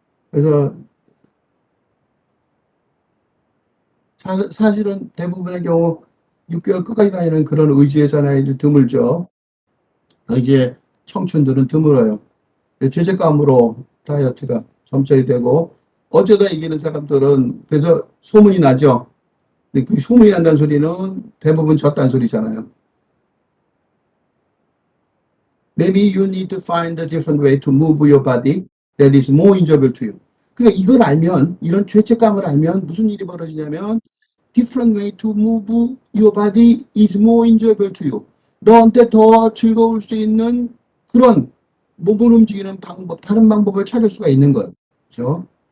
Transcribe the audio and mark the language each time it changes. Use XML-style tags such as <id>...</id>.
<ko>그래서 사실은 대부분의 경우 6개월 끝까지 다니는 그런 의지의 사나이들 드물죠. 의지의 청춘들은 드물어요. 죄책감으로 다이어트가 점철이 되고 어쩌다 이기는 사람들은 그래서 소문이 나죠. 근데 그 소문이 난다는 소리는 대부분 졌다는 소리잖아요.</ko> <en>Maybe you need to find a different way to move your body that is more enjoyable to you.</en> <ko>그러니까 이걸 알면, 이런 죄책감을 알면 무슨 일이 벌어지냐면</ko> <en>different way to move your body is more enjoyable to you.</en> <ko>너한테 더 즐거울 수 있는 그런 몸을 움직이는 방법, 다른 방법을 찾을 수가 있는 거예요. 그렇죠?</ko>